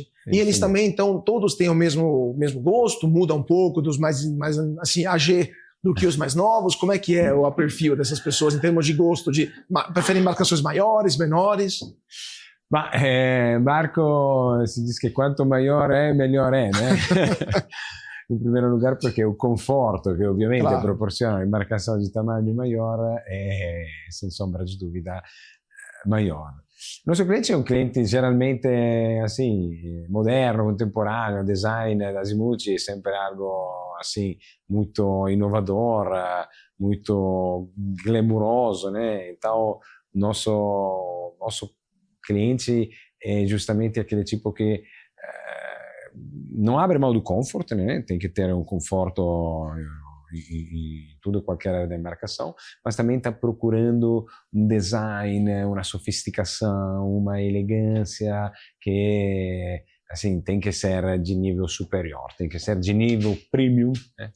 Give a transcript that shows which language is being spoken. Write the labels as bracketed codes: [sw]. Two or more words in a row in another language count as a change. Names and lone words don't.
[pt] E eles também, então, todos têm o mesmo gosto, muda um pouco dos mais assim, AG do que os mais novos? Como é que é o perfil dessas pessoas em termos de gosto? Preferem embarcações maiores, menores? Barco, se diz que quanto maior é, melhor é, né? em primeiro lugar porque o conforto que ovviamente Claro. [it] proporciona un'imbarcazione di [pt] tamanho maior [it] è, senza ombra di [pt] dúvida, maior. [it] Il nostro cliente è un cliente generalmente assim, moderno, contemporaneo, design da Azimuth è sempre [pt] algo assim, muito inovador, muito glamuroso, né? Então, nosso cliente é justamente aquele tipo que não abre mão do comfort, né? Tem que ter um conforto em tudo e qualquer área da embarcação, mas também está procurando um design, uma sofisticação, uma elegância que assim, tem que ser de nível superior, tem que ser de nível premium, né?